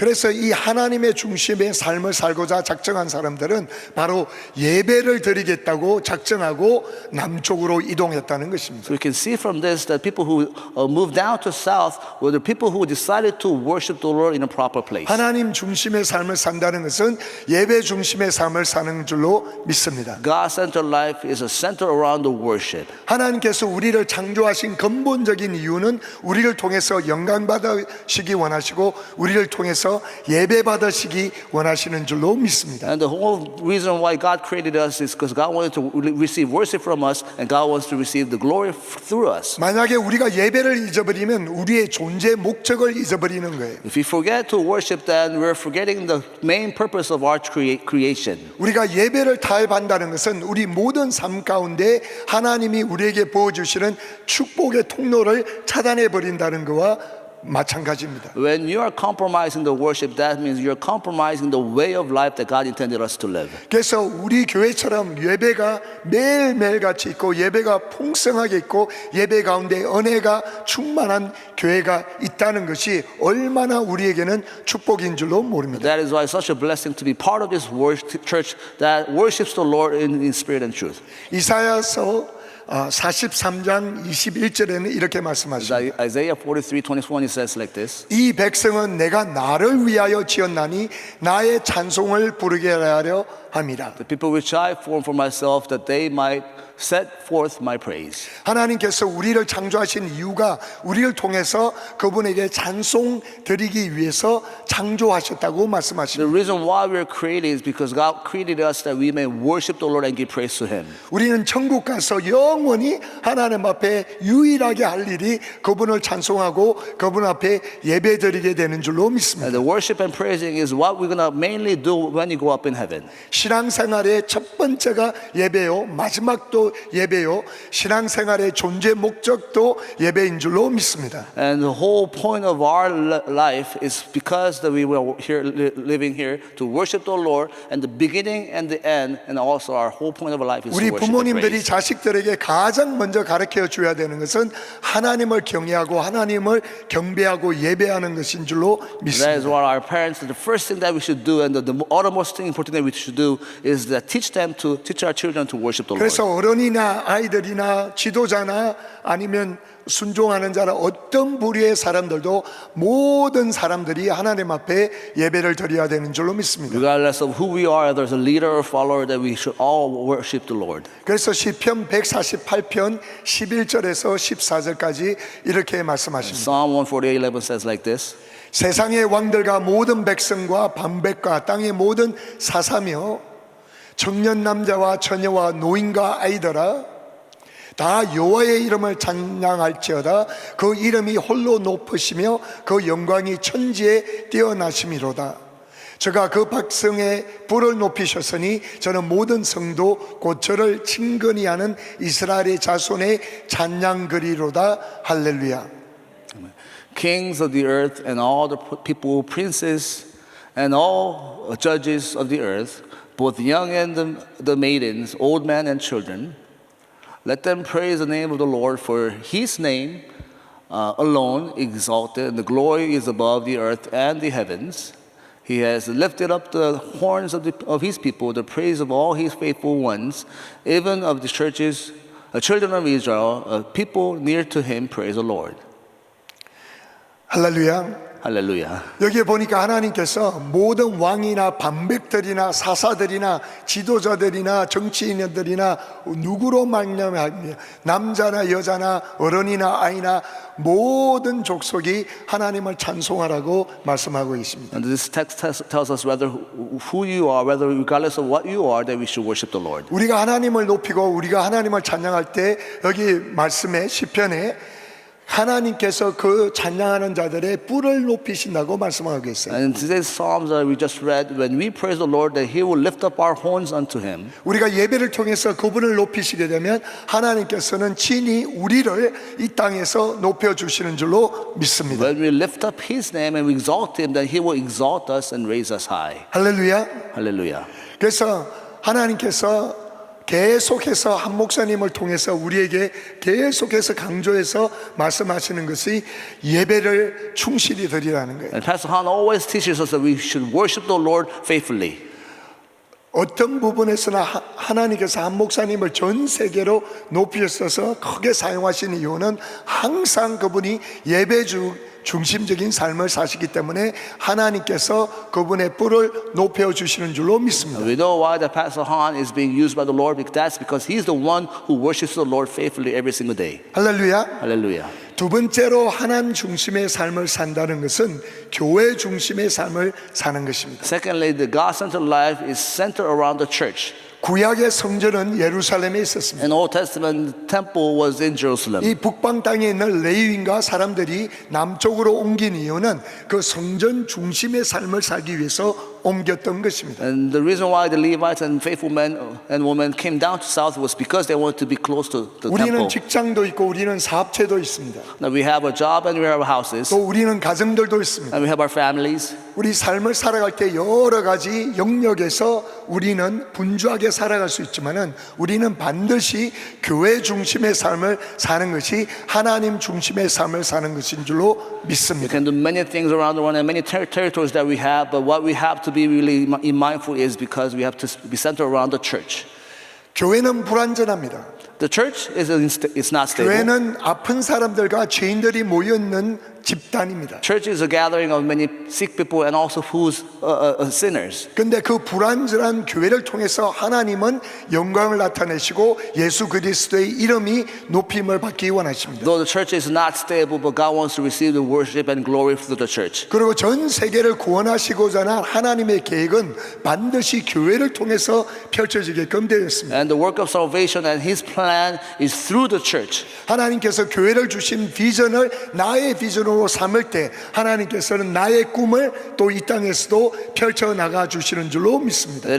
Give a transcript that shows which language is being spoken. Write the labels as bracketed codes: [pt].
[ko] 그래서 이 하나님의 중심의 삶을 살고자 작정한 사람들은 바로 예배를 드리겠다고 작정하고 남쪽으로 이동했다는 것입니다. [en] So we can see from this that people who moved down to south were the people who decided to worship the Lord in a proper place. [ko] 하나님 중심의 삶을 산다는 것은 예배 중심의 삶을 사는 줄로 믿습니다. [en] God-centered life is a center around the worship. [ko] 하나님께서 우리를 창조하신 근본적인 이유는 우리를 통해서 영광 받으시기 원하시고 우리를 통해서 예배 받으시기 원하시는 줄로 믿습니다. [en] And the whole reason why God created us is because God wanted to receive worship from us, and God wants to receive the glory through us. [ko] 만약에 우리가 예배를 잊어버리면 우리의 존재 목적을 잊어버리는 거예요. [en] If we forget to worship, then we're forgetting the main purpose of our creation. [ko] 우리가 예배를 타협한다는 것은 우리 모든 삶 가운데 하나님이 우리에게 부어주시는 축복의 통로를 차단해 버린다는 것과 마찬가지입니다. [en] When you are compromising the worship, that means you're compromising the way of life that God intended us to live. [ko] 그래서 우리 교회처럼 예배가 매일매일 같이 있고 예배가 풍성하게 있고 예배 가운데 은혜가 충만한 교회가 있다는 것이 얼마나 우리에게는 축복인 줄로 모릅니다. [en] That is why it's such a blessing to be part of this church that worships the Lord in spirit and truth. [ko] 이사야서 43장 21절에는 이렇게 말씀하십니다. [en] Isaiah 43:21 says like this. [ko] 이 백성은 내가 나를 위하여 지었나니 나의 찬송을 부르게 하려 함이라. [en] The people which I formed for myself, that they might set forth my praise. [ko] 하나님께서 우리를 창조하신 이유가 우리를 통해서 그분에게 찬송 드리기 위해서 창조하셨다고 말씀하십니다. [en] The reason why we're created is because God created us that we may worship the Lord and give praise to Him. [ko] 우리는 천국 가서 영원히 하나님 앞에 유일하게 할 일이 그분을 찬송하고 그분 앞에 예배드리게 되는 줄로 믿습니다. [en] And the worship and praising is what we're gonna mainly do when you go up in heaven. [ko] 신앙생활의 첫 번째가 예배요, 마지막도 예배요, 신앙생활의 존재 목적도 예배인 줄로 믿습니다. [en] And the whole point of our life is because that we were here living here to worship the Lord, and the beginning and the end, and also our whole point of our life is [ko] 우리 [en] to worship and [ko] 부모님들이 [en] praise. [ko] 자식들에게 가장 먼저 가르쳐 줘야 되는 것은 하나님을 경외하고 하나님을 경배하고 예배하는 것인 줄로 [en] That is [ko] 믿습니다. [en] what our parents, the first thing that we should do, and the uttermost thing important that we should do is that teach our children to worship the Lord. [ko] 그래서 어른이나 아이들이나 지도자나 아니면 순종하는 자나 어떤 부류의 사람들도 모든 사람들이 하나님 앞에 예배를 드려야 되는 줄로 믿습니다. [en] Regardless of who we are, there's a leader or follower, that we should all worship the Lord. [ko] 그래서 시편 148편 11절에서 14절까지 이렇게 말씀하십니다. [en] Psalm 148:11 says like this. [ko] 세상의 왕들과 모든 백성과 방백과 땅의 모든 사사며 청년 남자와 처녀와 노인과 아이들아 다 여호와의 이름을 찬양할지어다. 그 이름이 홀로 높으시며 그 영광이 천지에 뛰어나심이로다. 저가 그 백성의 불을 높이셨으니 저는 모든 성도 곧 저를 친근히 하는 이스라엘의 자손의 찬양거리로다. 할렐루야. [en] Kings of the earth and all the people, princes and all judges of the earth, both young and the maidens, old men and children, Let them praise the name of the Lord, for his name alone exalted, and the glory is above the earth and the heavens. He has lifted up the horns of his people, the praise of all his faithful ones, even of the children of Israel, a people near to him, praise the Lord. [ko] 할렐루야. [en] Hallelujah. [ko] 여기에 보니까 하나님께서 모든 왕이나 반백들이나 사사들이나 지도자들이나 정치인들이나 누구로 말미암아 남자나 여자나 어른이나 아이나 모든 족속이 하나님을 찬송하라고 말씀하고 있습니다. [en] And this text tells us whether who you are, whether regardless of what you are, that we should worship the Lord. [ko] 우리가 하나님을 높이고 우리가 하나님을 찬양할 때 여기 말씀에 시편에 하나님께서 그 찬양하는 자들의 뿔을 높이신다고 말씀하고 있어요. [en] And in today's Psalms that we just read, when we praise the Lord, that He will lift up our horns unto Him. [ko] 우리가 예배를 통해서 그분을 높이시게 되면 하나님께서는 친히 우리를 이 땅에서 높여주시는 줄로 믿습니다. [en] When we lift up His name and we exalt Him, then He will exalt us and raise us high. [ko] 할렐루야. [en] Hallelujah. [ko] 그래서 하나님께서 계속해서 한 목사님을 통해서 우리에게 계속해서 강조해서 말씀하시는 것이 예배를 충실히 드리라는 거예요. [en] And Pastor Han always teaches us that we should worship the Lord faithfully. [ko] 어떤 부분에서나 하나님께서 한 목사님을 전 세계로 높이셔서 크게 사용하시는 이유는 항상 그분이 예배주 중심적인 삶을 사시기 때문에 하나님께서 그분의 뿔을 높여주시는 줄로 믿습니다. [en] We know why the Pastor Han is being used by the Lord. That's because he's the one who worships the Lord faithfully every single day. [ko] 할렐루야. [en] Hallelujah. [ko] 두 번째로 하나님 중심의 삶을 산다는 것은 교회 중심의 삶을 사는 것입니다. [en] Secondly, the God-centered life is centered around the church. [ko] 구약의 성전은 예루살렘에 있었습니다. [en] An Old Testament temple was in Jerusalem. [ko] 이 북방 땅에 있는 레위인과 사람들이 남쪽으로 옮긴 이유는 그 성전 중심의 삶을 살기 위해서 옮겼던 것입니다. [en] And the reason why the Levites and faithful men and women came down to south was because they wanted to be close to the [ko] 우리는 직장도 있고 우리는 사업체도 있습니다. [en] Now we have a job and we have houses [ko] 또 우리는 가정들도 있습니다. [en] and we have our families. [ko] 우리 삶을 살아갈 때 여러 가지 영역에서 우리는 분주하게 살아갈 수 있지만은 우리는 반드시 교회 중심의 삶을 사는 것이 하나님 중심의 삶을 사는 것인 줄로 [en] We [ko] 믿습니다. [en] can do many things around the world and many territories that we have, but what we have to be really mindful is because we have to be centered around the church. [ko] 교회는 불완전합니다. [en] The church is not stable. [ko] 교회는 아픈 사람들과 죄인들이 모여 있는 집단입니다. [en] Church is a gathering of many sick people and also who's sinners. [ko] 근데 그 불완전한 교회를 통해서 하나님은 영광을 나타내시고 예수 그리스도의 이름이 높임을 받기 원하십니다. [en] Though the church is not stable, but God wants to receive the worship and glory through the church. [ko] 그리고 전 세계를 구원하시고자 하는 하나님의 계획은 반드시 교회를 통해서 펼쳐지게끔 되었습니다. [en] And the work of salvation and His plan is through the church. [ko] 하나님께서 교회를 주신 비전을 나의 비전으로 삼을 때 하나님께서는 나의 꿈을 또 이 땅에서도 펼쳐나가 주시는 줄로 믿습니다.